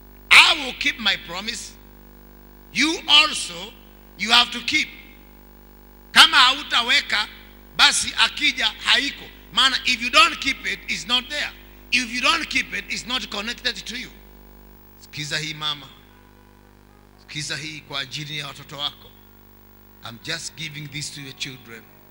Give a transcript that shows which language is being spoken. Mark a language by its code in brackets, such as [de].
[en] I will keep my promise. You also, you have to keep. [sw] Kama hautaweka basi akija haiko. [en] Maana if you don't keep it, it's not there. If you don't keep it, it's not connected to you. [sw] Sikiza hii mama. Sikiza hii kwa ajili ya watoto wako. [en] I'm just giving this to your children.